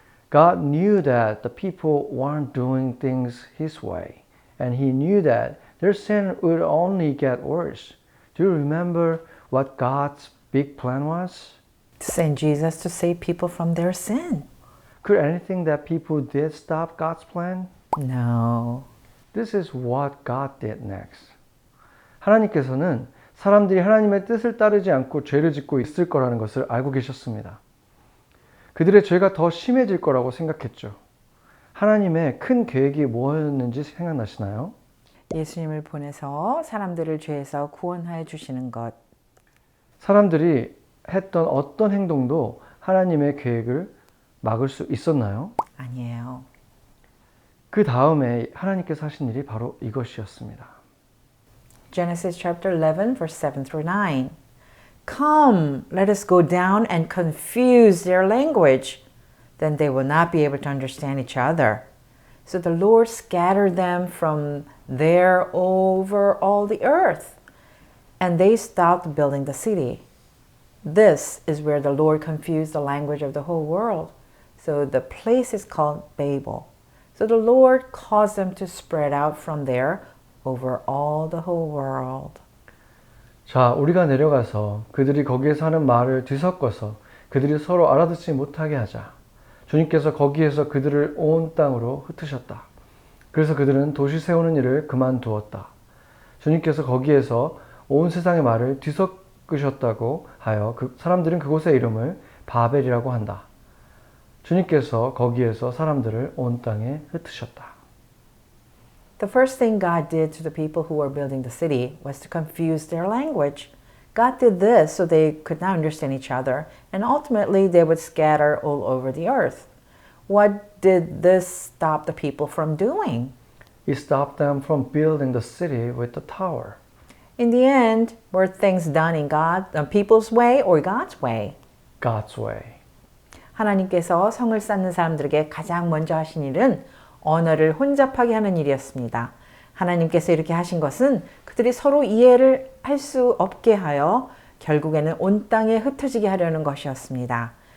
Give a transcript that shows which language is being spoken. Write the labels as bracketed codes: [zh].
[en] God knew that the people weren't doing things His way, and He knew that their sin would only get worse. Do you remember what God's big plan was? To send Jesus to save people from their sin. Could anything that people did stop God's plan? No. This is what God did next. [ko] 하나님께서는 사람들이 하나님의 뜻을 따르지 않고 죄를 짓고 있을 거라는 것을 알고 계셨습니다. 그들의 죄가 더 심해질 거라고 생각했죠. 하나님의 큰 계획이 뭐였는지 생각나시나요? 예수님을 보내서 사람들을 죄에서 구원하여 주시는 것. 사람들이 했던 어떤 행동도 하나님의 계획을 막을 수 있었나요? 아니에요. 그 다음에 하나님께서 하신 일이 바로 이것이었습니다. [en] Genesis chapter 11, verse 7 through 9. Come, let us go down and confuse their language. Then they will not be able to understand each other. So the Lord scattered them from there over all the earth, and they stopped building the city. This is where the Lord confused the language of the whole world. So the place is called Babel. So the Lord caused them to spread out from there over all the whole world. [ko] 자, 우리가 내려가서 그들이 거기에서 하는 말을 뒤섞어서 그들이 서로 알아듣지 못하게 하자. 주님께서 거기에서 그들을 온 땅으로 흩으셨다. 그래서 그들은 도시 세우는 일을 그만두었다. 주님께서 거기에서 온 세상의 말을 뒤섞으셨다고 하여 사람들은 그곳의 이름을 바벨이라고 한다. 주님께서 거기에서 사람들을 온 땅에 흩으셨다. [en] The first thing God did to the people who were building the city was to confuse their language. God did this so they could not understand each other, and ultimately they would scatter all over the earth. What did this stop the people from doing? It stopped them from building the city with the tower. In the end, were things done in people's way or God's way? God's way. [ko] 하나님께서 성을 쌓는 사람들에게 가장 먼저 하신 일은 언어를 혼잡하게 하는 일이었습니다. 하나님께서 이렇게 하신 것은 그들이 서로 이해를 할 수 없게 하여 결국에는 온 땅에 흩어지게 하려는 것이었습니다.